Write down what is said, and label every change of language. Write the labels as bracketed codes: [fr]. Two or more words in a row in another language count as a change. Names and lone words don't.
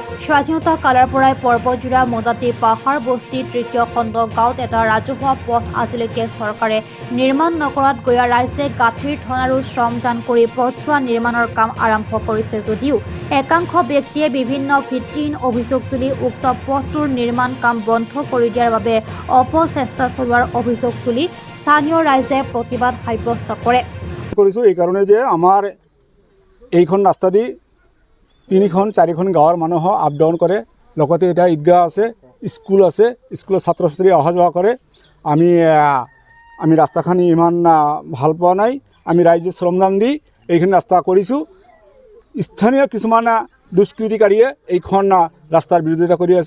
[as] স্বাধীনতা কালৰ পৰাই পৰ্বতজোৰা মদাতি পাহাৰ বস্তি তৃতীয় খণ্ড গাঁৱত এটা ৰাজহুৱা পথ আজিলৈকে চৰকাৰে নিৰ্মাণ নকৰাত গঞা ৰাইজে গাঁঠিৰ ধন আৰু শ্ৰমদান কৰি পথছোৱা নিৰ্মাণৰ কাম আৰম্ভ কৰিছে যদিও একাংশ ব্যক্তিয়ে বিভিন্ন ভিত্তিহীন অভিযোগ তুলি উক্ত পথটোৰ নিৰ্মাণ কাম বন্ধ কৰি দিয়াৰ বাবে অপচেষ্টা চলোৱাৰ অভিযোগ তুলি স্থানীয় ৰাইজে প্ৰতিবাদ সাব্যস্ত কৰে। এই কারণে যে আমার এইখন রাস্তা দি 3-4খন গাঁৱৰ মানুহ [en] up down [as] কৰে, লগতে এটা ঈদগাহ আছে, স্কুল আছে, স্কুলৰ ছাত্ৰ ছাত্ৰী অহা যোৱা কৰে। আমি ৰাস্তাখানি ইমান ভাল পোৱা নাই। আমি ৰাইজে শ্ৰমদান দি এইখন ৰাস্তা কৰিছোঁ। স্থানীয় কিছুমান দুষ্কৃতিকাৰীয়ে এইখন ৰাস্তাৰ বিৰোধিতা কৰি আছে।